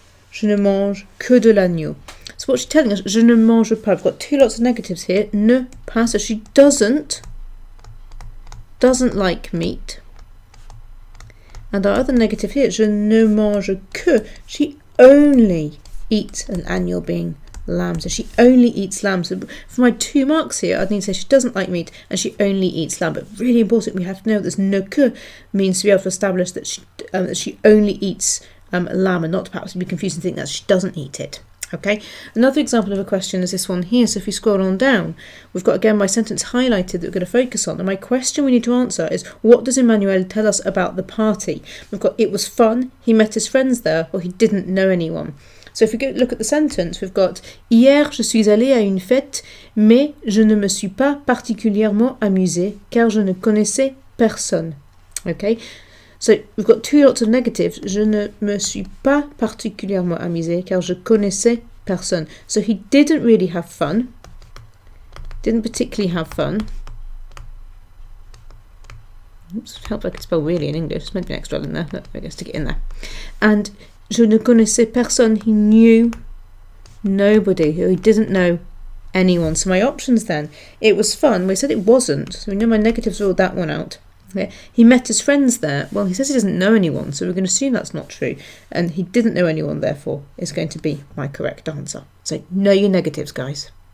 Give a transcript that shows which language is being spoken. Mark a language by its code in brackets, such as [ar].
[fr] Je ne mange que de l'agneau. [en] So what's she telling us? [fr] Je ne mange pas. [en] I've got two lots of negatives here. [fr] Ne pas, [en] so she doesn't like meat. And our other negative here, [fr] je ne mange que. [en] She only eats an agneau, being lamb. So she only eats lamb. So for my 2 marks here, I'd need to say she doesn't like meat and she only eats lamb. But really important, we have to know this ne que means to be able to establish that she only eats lamb, and not to perhaps be confused and think that she doesn't eat it. Okay, another example of a question is this one here. So if you scroll on down, we've got again my sentence highlighted that we're going to focus on. And my question we need to answer is, what does Emmanuel tell us about the party? We've got, it was fun, he met his friends there, or he didn't know anyone. So if we go look at the sentence, we've got, [fr] hier je suis allée à une fête, mais je ne me suis pas particulièrement amusée, car je ne connaissais personne. [en] Okay, so we've got 2 lots of negatives. [fr] Je ne me suis pas particulièrement amusée car je connaissais personne. [en] So he didn't really have fun. Didn't particularly have fun. Oops, help I could spell really in English. There's meant to be an extra L in there. But I guess stick it in there. And [fr] je ne connaissais personne. [en] He knew nobody. He didn't know anyone. So my options then, it was fun. We said it wasn't. So we know my negatives ruled that one out. Yeah. He met his friends there. Well, he says he doesn't know anyone, so we're going to assume that's not true. And he didn't know anyone, therefore, is going to be my correct answer. So know your negatives, guys.